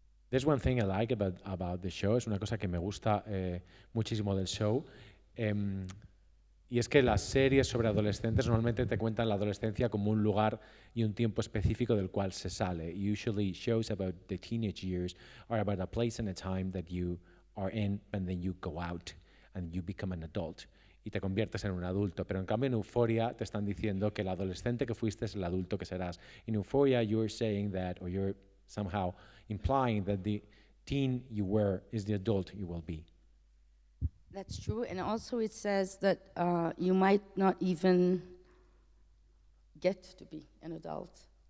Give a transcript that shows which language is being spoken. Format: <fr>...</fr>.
<en>There's one thing I like about the show,</en> <es>es una cosa que me gusta muchísimo del show, y es que las series sobre adolescentes normalmente te cuentan la adolescencia como un lugar y un tiempo específico del cual se sale.</es> <en>Usually shows about the teenage years are about a place and a time that you are in, and then you go out and you become an adult</en> <es>y te conviertes en un adulto. Pero en cambio en Euphoria te están diciendo que el adolescente que fuiste es el adulto que serás.</es> <en>In Euphoria you're saying that, or you're somehow implying that the teen you were is the adult you will be. That's true, and also it says that you might not even get to be an adult.</en>